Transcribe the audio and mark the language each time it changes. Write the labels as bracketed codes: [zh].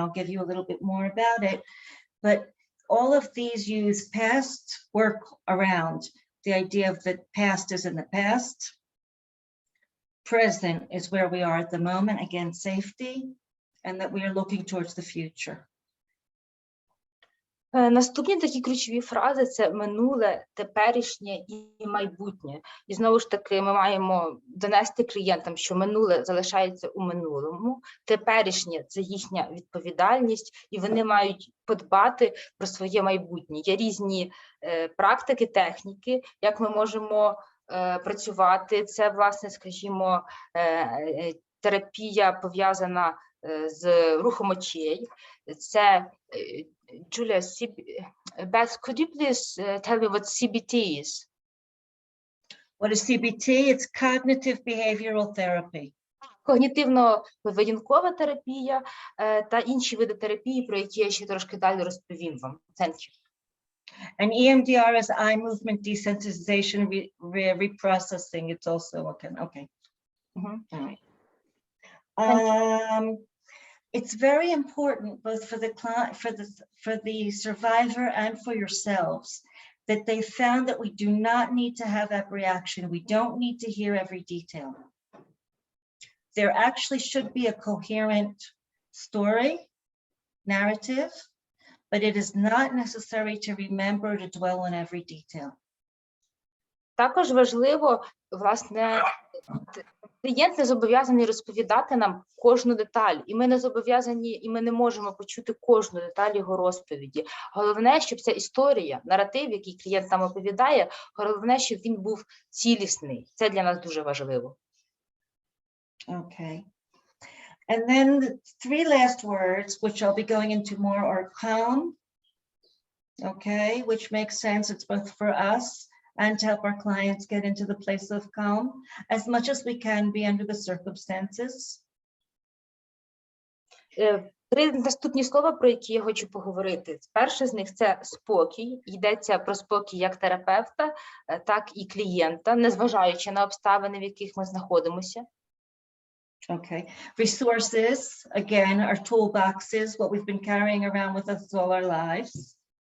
[en] I'll give you a little bit more about it, but all of these use past work around the idea of the past is in the past. Present is where we are at the moment, again, safety, and that we are looking towards the future. [uk] Наступні такі ключові фрази – це минуле, теперішнє і майбутнє. І знову ж таки ми маємо донести клієнтам, що минуле залишається у минулому, теперішнє – це їхня відповідальність, і вони мають подбати про своє майбутнє. Є різні практики, техніки, як ми можемо працювати. Це, власне, скажімо, терапія пов'язана з рухом очей. Це [en] Julia, Beth, could you please tell me what CBT is? What is CBT? It's cognitive behavioral therapy. [uk] Когнітивно-поведінкова терапія та інші види терапії, про які я ще трошки далі розповім вам. [en] Thank you. And EMDR is eye movement desensitization reprocessing. It's also okay. All right. It's very important both for the client, for the survivor and for yourselves that they found that we do not need to have every action. We don't need to hear every detail. There actually should be a coherent story, narrative, but it is not necessary to remember to dwell on every detail. [uk] Також важливо, власне, клієнт не зобов'язаний розповідати нам кожну деталь, і ми не зобов'язані, і ми не можемо почути кожну деталь його розповіді. Головне, щоб ця історія, наратив, який клієнт нам оповідає, головне, щоб він був цілісний. Це для нас дуже важливо. [en] Okay. And then the three last words, which I'll be going into more, are calm, okay, which makes sense. It's both for us and to help our clients get into the place of calm as much as we can be under the circumstances. [uk] Три наступні слова, про які я хочу поговорити. Перше з них – це спокій. Йдеться про спокій як терапевта, так і клієнта, незважаючи на обставини, в яких ми знаходимося. [en] Okay. Resources, again, are toolboxes, what we've been carrying around with us all our lives.